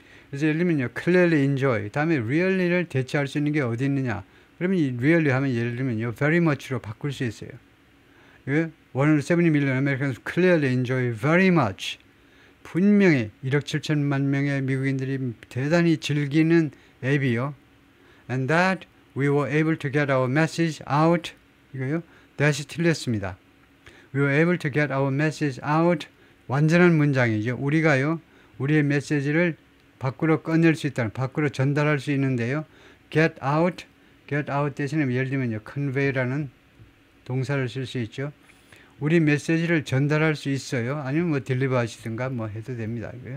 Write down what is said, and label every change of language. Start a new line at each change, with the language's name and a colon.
Korean: 그래서 예를 들면요 clearly enjoy 다음에 really를 대체할 수 있는 게 어디 있느냐 그러면 이 really 하면 예를 들면요 very much로 바꿀 수 있어요.
English: one of 70 million Americans clearly enjoy very much
Korean: 분명히 1억 7천만 명의 미국인들이 대단히 즐기는 앱이요.
English: And that we were able to get our message out.
Korean: 이거요. that이 틀렸습니다.
English: We were able to get our message out.
Korean: 완전한 문장이죠. 우리가요. 우리의 메시지를 밖으로 꺼낼 수 있다는, 밖으로 전달할 수 있는데요. get out 대신에 예를 들면요. convey라는 동사를 쓸 수 있죠. 우리 메시지를 전달할 수 있어요. 아니면 뭐 딜리버 하시든가 뭐 해도 됩니다.